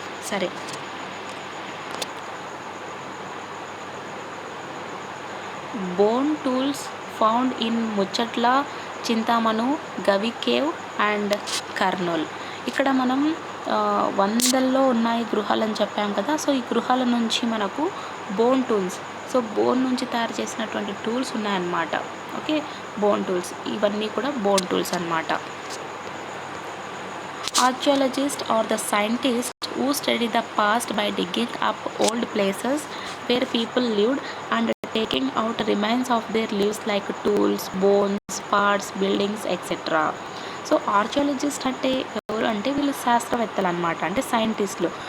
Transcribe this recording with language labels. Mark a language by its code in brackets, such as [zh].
[en] సరే, bone tools found in Muchchatla, Chintamani, Gavi cave and Kurnool. [te] ఇక్కడ మనం వందల్లో ఉన్నాయి గృహాలని చెప్పాం కదా. సో ఈ గృహాల నుంచి మనకు బోన్ టూల్స్, సో బోన్ నుంచి తయారు చేసినటువంటి టూల్స్ ఉన్నాయన్నమాట. ఓకే, బోన్ టూల్స్, ఇవన్నీ కూడా బోన్ టూల్స్ అన్నమాట. [en] Archaeologists are the scientists who study the past by digging up old places where people lived and taking out remains of their lives like tools, bones, parts, buildings, etc. [te] So archaeologist అంటే ఎవరు అంటే, వీళ్ళు శాస్త్రవేత్తలు అనమాట, అంటే సైంటిస్టులు.